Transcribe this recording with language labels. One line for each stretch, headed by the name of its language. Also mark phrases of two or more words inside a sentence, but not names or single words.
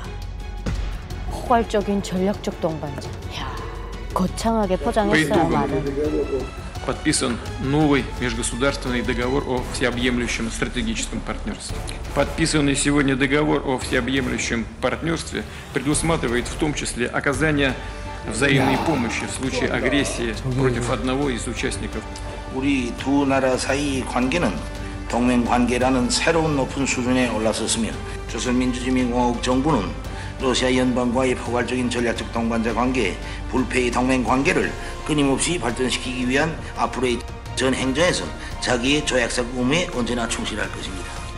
Korean: 포괄적인 전략적 동반자. 이야, 거창하게 포장했어요, 말을.
Russian: Подписан новый межгосударственный договор о всеобъемлющем стратегическом партнерстве. Подписанный сегодня договор о всеобъемлющем партнерстве предусматривает в том числе оказание взаимной помощи в случае агрессии против одного из участников.
Korean: 우리 두 나라 사이 관계는 동맹 관계라는 새로운 높은 수준에 올라섰으며 조선민주주의인민공화국 정부는 러시아 연방과의 포괄적인 전략적 동반자 관계, 불패의 동맹 관계를 끊임없이 발전시키기 위한 앞으로의 전 행정에서 자기의 조약상 의무에 언제나 충실할 것입니다.